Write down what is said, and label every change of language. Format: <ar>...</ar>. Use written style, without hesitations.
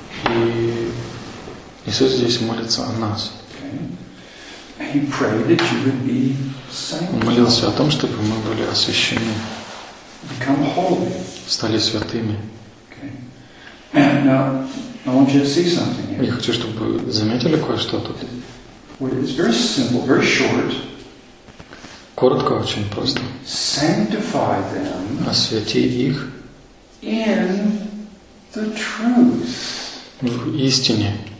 <ru>И Иисус здесь молится о нас.</ru> <en>He prayed that you would be sanctified.</en> <ru>Он молился о том, чтобы мы были освящены.</ru> <en>Become holy.</en> <ru>Стали святыми.</ru> <en>Okay. Now, I want you to see something here.</en> <ru>Я хочу, чтобы вы заметили кое-что тут.</ru> <en>Well, it's very simple, very short.</en> <ru>Коротко, очень просто.</ru> <en>Sanctify them.</en> <ru>Освяти их.</ru> <en>In the truth.</en> <ru>В истине.</ru>